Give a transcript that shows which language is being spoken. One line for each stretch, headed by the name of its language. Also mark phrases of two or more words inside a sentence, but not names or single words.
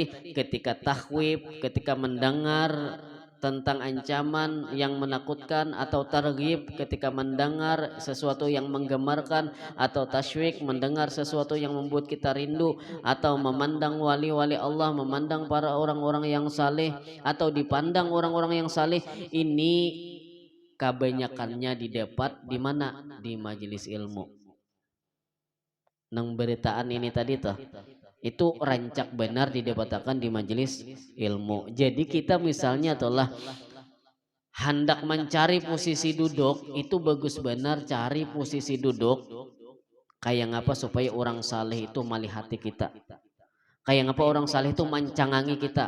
Indonesian: ketika tahwib, ketika mendengar tentang ancaman yang menakutkan, atau targhib ketika mendengar sesuatu yang menggemarkan, atau tasywiq mendengar sesuatu yang membuat kita rindu, atau memandang wali-wali Allah, memandang para orang-orang yang saleh, atau dipandang orang-orang yang saleh, ini kebanyakannya didapat di mana? Di majelis ilmu.
Banjar: Nang beritaan ini tadi tuh, itu rancak benar didapatkan di majelis ilmu. Jadi kita misalnya telah hendak mencari posisi duduk, itu bagus benar cari posisi duduk kayak ngapa supaya orang saleh itu melihat kita, kayak ngapa orang saleh itu mancangangi kita.